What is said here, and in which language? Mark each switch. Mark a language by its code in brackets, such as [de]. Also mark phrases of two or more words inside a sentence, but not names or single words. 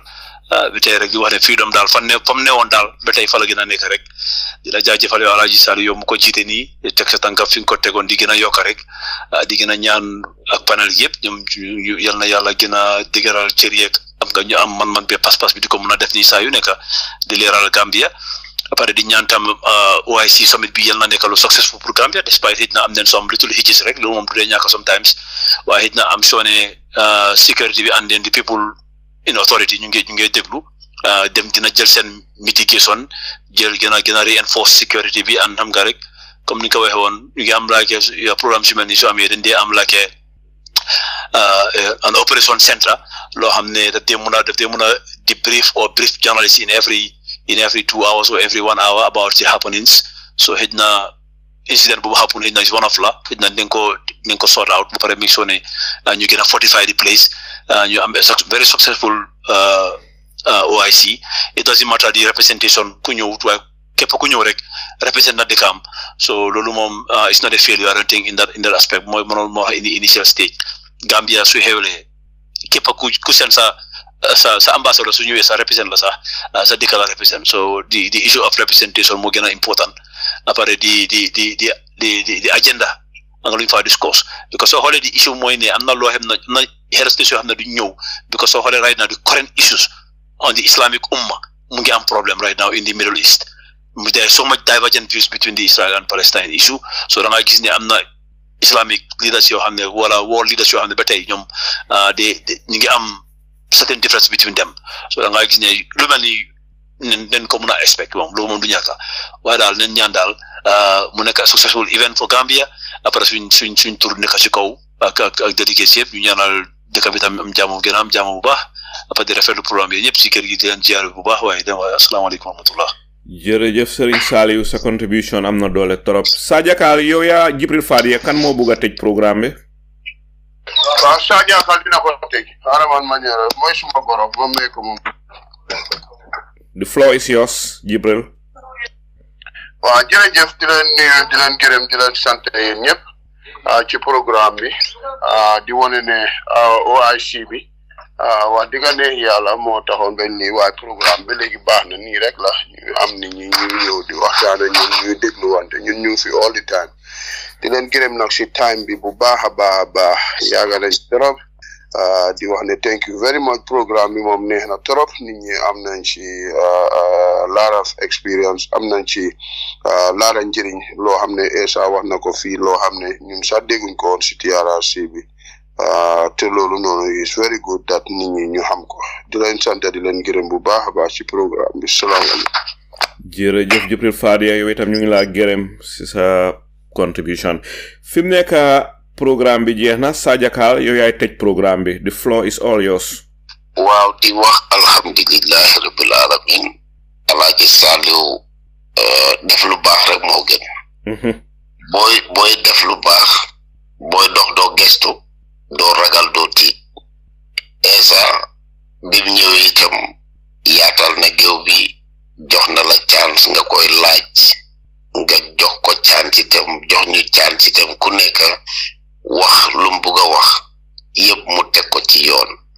[wo] ba tey rek di wax ne freedom daal fam ne woon daal ba tey fa la gën a nekk rek di la jaajëfal yow Alaaji Saliou yow mu ko jiite nii teg sa tànka fi nga ko tegoon di gën a yokk rek di gën a ñaan ak panel yëpp ñoom yal na yàlla gën a dëgëral cër yeeg am nga ñu am man be pas-pas bi di ko mën a def nii saa yu nekk di leeral Gambia après di ñaan tam OIC summit bi yal na nekk lu successful pour Gambia despite xëy na am nañ [en] some little hitches [wo] rek loolu moom du dee ñàkk sometimes waaye xëy na am soo ne security bi and then [en] the people in authority [wo] ñu ngi déglu dem dina jël seen mitigation jël gën a reinforce security bi and xam nga rek comme ni ko waxee woon ñu ngi am [en] like programme [wo] si mel ni soo amee dañ dee am like [en] an operation center loo xam ne daf dee mun a debrief or brief journalists in every 2 hours or every 1 hour about the happenings so [wo] xëj na [en] incident boobu happen [wo] xëj na [en] is one of la xëj na [wo] dañ ko [en] sort out ba pare make sure ne ñu gën a fortify the place ñu am very successful OIC it doesn't matter the representation [wo] ku ñëw waaye képp ku ñëw rek represent na dëkkam so loolu moom [en] it's not a failure I don't think in that aspect [wo] mooy mënoon moo wax [en] in the initial stage [wo] Gambia su xewlee képp ku seen sa ambassadeur su ñëwee sa represent la sax sa dëkk la represent so [en] the issue of representation [wo] moo gën a important après di agenda nga luñ fa discourse because soo xoolee di issue mooy ne am na loo xam ne am na [en] health station [wo] yoo xam ne duñ ñëw because soo xoolee [en] right now the current issues on the Islamic Ummah [wo] mu ngi am [en] problem right now in the Middle East there is so much divergent views between the Israel and Palestine issue [wo] so da nga gis ne am na [en] Islamic [wo] leaders yoo xam ne wala world leaders yoo xam ne ba tey ñoom ñu ngi am [en] certain difference between them [wo] so da nga gis ne lu mel ni nen ko mën a expect moom loolu moom du ñàkk waaye daal nen ñaan daal mu nekk [en] successful event for Gambia [wo] après suñ tour nekk ci kaw ak dédicace yëpp ñu ñaanal dëkk bi tam am jàmm gën a am jàmm bu baax après di rafetlu programme bi ñëpp ci kër gi di leen ziar bu baax waaye dem asalaamaaleykum wa rahmatullah jërëjëf Serigne Saliou sa contribution am na doole trop Sadia Kal yow yaa Jibril Fadia kan moo bëgg a tëj programme bi waaw Sadia Kal dina ko tëj xaraman ma ñëw mooy suma goro moom may ko moom [en] the floor is yours Jibril [wo] waaw jërëjëf di leen nuyu di leen gërëm di leen sant yéen ñëpp ci programme bi di wane ne OIC bi wax dëgg ne yàlla moo taxoon ba nii waaye programme bi léegi baax na nii rek la ñu am nit ñi ñu ñëw di waxtaan ak ñun ñuy dégluwante ñun ñu fi [en] all the time [wo] di leen gërëm nag si time bi bu baax a baax yàgg nañ trop di wax ne [en] thank you very much [wo] programme bi moom neex na trop nit ñi am nañ ci [en] lot of experience [wo] am nañ ci laara njëriñ loo xam ne Essa wax na ko fii loo xam ne ñun sax dégguñ ko woon si TRRC bi te loolu noonu [en] is very good [wo] that nit ñi ñu xam ko di leen sant di leen gërëm bu baax a baax ci programme bi salaamaaleykum jërëjëf Jibril Fadia yow itam ñu ngi laa gërëm si sa contribution fi mu nekk programme bi jeex na Sadia Kal yow yaay tëj programme bi [en] the floor is all yours [wo] waaw di wax alhamdulillahi rabbil alamin Alaaji Saliou def lu baax rek moo gën booy def lu baax booy dox doo gestu doo ragal doo tiit Essa bi mu ñëwee itam yaatal na géew bi jox na la chance nga koy laaj nga jox ko chance itam jox ñu chance itam ku nekk wax lu mu bugg a wax yëpp mu teg ko ci yoon